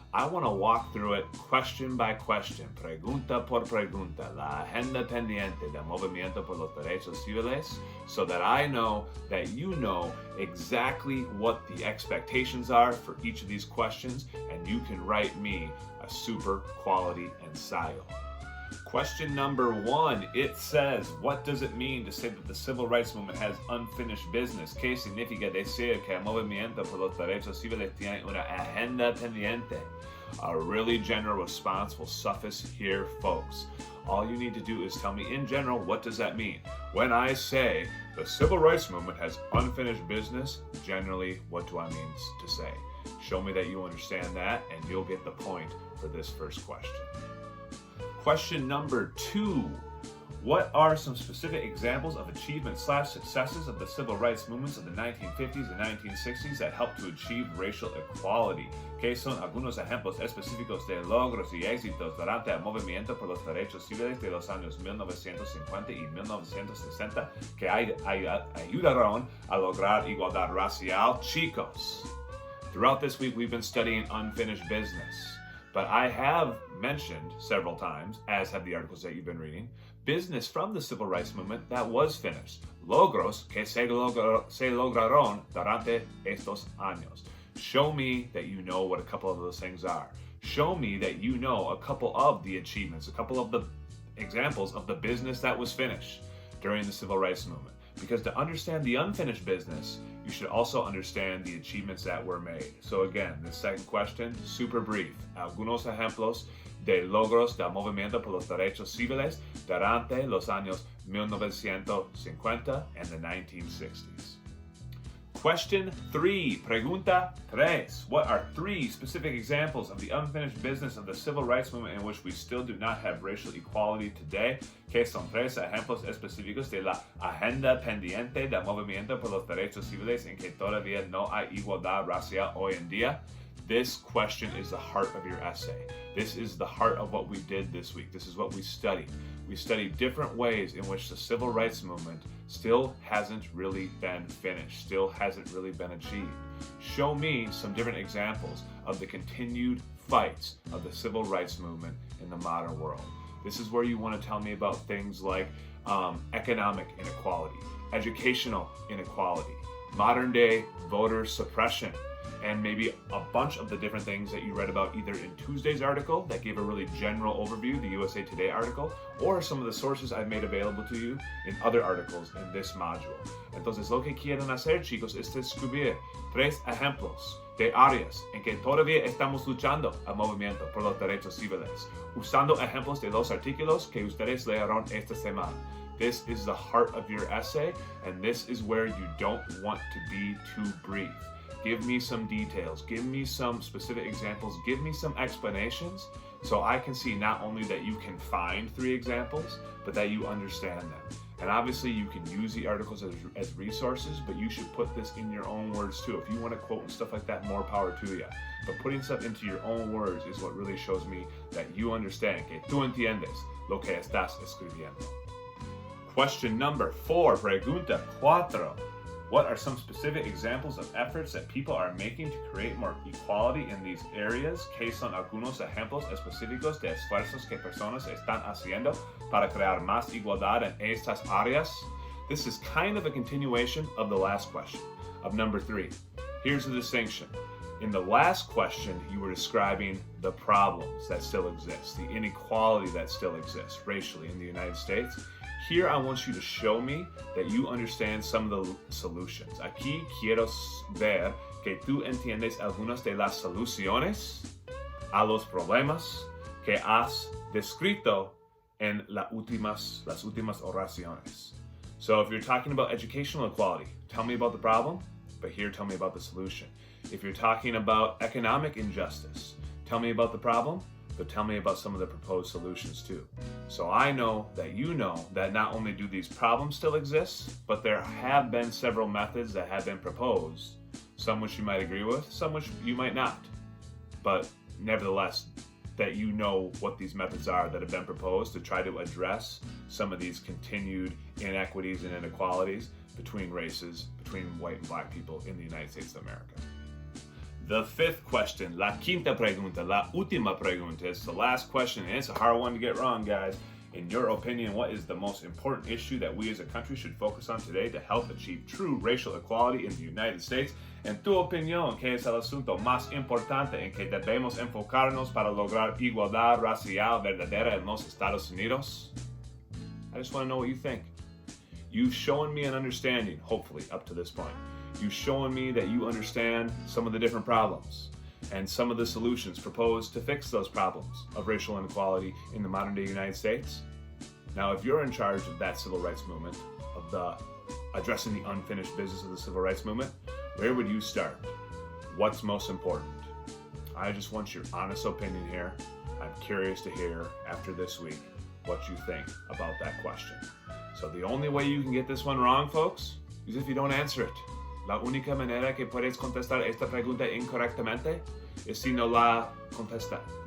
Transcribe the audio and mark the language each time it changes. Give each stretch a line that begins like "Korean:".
English: I want to walk through it question by question,
Spanish: pregunta por pregunta, la agenda pendiente del movimiento por los derechos civiles,
English: so that I know that you know exactly what the expectations are for each of these questions, and you can write me a super quality ensayo. Question number one, it says, what does it mean to say that the civil rights movement has unfinished business?
Spanish: ¿Qué significa decir que el movimiento por los derechos civiles tiene una agenda pendiente?
English: A really general response will suffice here, folks. All you need to do is tell me in general, what does that mean? When I say the civil rights movement has unfinished business, generally, what do I mean to say? Show me that you understand that, and you'll get the point for this first question. Question number two, what are some specific examples of achievements/successes of the civil rights movements of the 1950s and 1960s that helped to achieve racial equality?
Spanish: ¿Qué son algunos ejemplos específicos de logros y éxitos durante el movimiento por los derechos civiles de los años 1950 y 1960 que ayudaron a lograr igualdad racial?
English: Chicos, throughout this week we've been studying unfinished business. But I have mentioned several times, as have the articles that you've been reading, business from the civil rights movement that was finished.
Spanish: Logros que se lograron durante estos años.
English: Show me that you know what a couple of those things are. Show me that you know a couple of the achievements, a couple of the examples of the business that was finished during the civil rights movement. Because to understand the unfinished business, you should also understand the achievements that were made. So again, the second question, super brief.
Spanish: Algunos ejemplos de logros del movimiento por los derechos civiles durante los años 1950
English: and the 1960s. Question three,
Spanish: pregunta tres.
English: What are three specific examples of the unfinished business of the civil rights movement in which we still do not have racial equality today?
Spanish: ¿Qué son tres ejemplos específicos de la agenda pendiente del movimiento por los derechos civiles en que todavía no hay igualdad racial hoy en día?
English: This question is the heart of your essay. This is the heart of what we did this week. This is what we studied. We studied different ways in which the civil rights movement still hasn't really been finished, still hasn't really been achieved. Show me some different examples of the continued fights of the civil rights movement in the modern world. This is where you want to tell me about things like economic inequality, educational inequality, modern day voter suppression, and maybe a bunch of the different things that you read about either in Tuesday's article that gave a really general overview, the USA Today article, or some of the sources I've made available to you in other articles in this module.
Spanish: Entonces, lo que quieren hacer, chicos, es descubrir tres ejemplos de áreas en que todavía estamos luchando al movimiento por los derechos civiles, usando ejemplos de los artículos que ustedes leyeron esta semana.
English: This is the heart of your essay, and this is where you don't want to be too brief. Give me some details, give me some specific examples, give me some explanations So I can see not only that you can find 3 examples, but that you understand them. And obviously you can use the articles as resources, but you should put this in your own words too. If you want to quote and stuff like that, more power to you. But putting stuff into your own words is what really shows me that you understand,
Spanish: que tú entiendes lo que estás escribiendo.
English: Question number 4,
Spanish: pregunta 4.
English: What are some specific examples of efforts that people are making to create more equality in these areas?
Spanish: ¿Qué son algunos ejemplos específicos de esfuerzos que personas están haciendo para crear más igualdad en estas áreas?
English: This is kind of a continuation of the last question, of number 3. Here's the distinction. In the last question, you were describing the problems that still exist, the inequality that still exists racially in the United States. Here, I want you to show me that you understand some of the solutions.
Spanish: Aquí quiero ver que tú entiendes algunas de las soluciones a los problemas que has descrito en las últimas oraciones.
English: So if you're talking about educational equality, tell me about the problem, but here tell me about the solution. If you're talking about economic injustice, tell me about the problem, but tell me about some of the proposed solutions too. So I know that you know that not only do these problems still exist, but there have been several methods that have been proposed, some which you might agree with, some which you might not. But nevertheless, that you know what these methods are that have been proposed to try to address some of these continued inequities and inequalities between races, between white and black people in the United States of America. The 5th question,
Spanish: la quinta pregunta, la última pregunta,
English: is the last question, and it's a hard one to get wrong, guys. In your opinion, what is the most important issue that we as a country should focus on today to help achieve true racial equality in the United States?
Spanish: En tu opinión, ¿qué es el asunto más importante en que debemos enfocarnos para lograr igualdad racial verdadera en los Estados Unidos?
English: I just want to know what you think. You've shown me an understanding, hopefully, up to this point. You've shown me that you understand some of the different problems and some of the solutions proposed to fix those problems of racial inequality in the modern day United States. Now, if you're in charge of that civil rights movement, of the addressing the unfinished business of the civil rights movement, where would you start? What's most important? I just want your honest opinion here. I'm curious to hear after this week what you think about that question. So the only way you can get this one wrong, folks, is if you don't answer it.
Spanish: La única manera que puedes contestar esta pregunta incorrectamente es si no la contestas.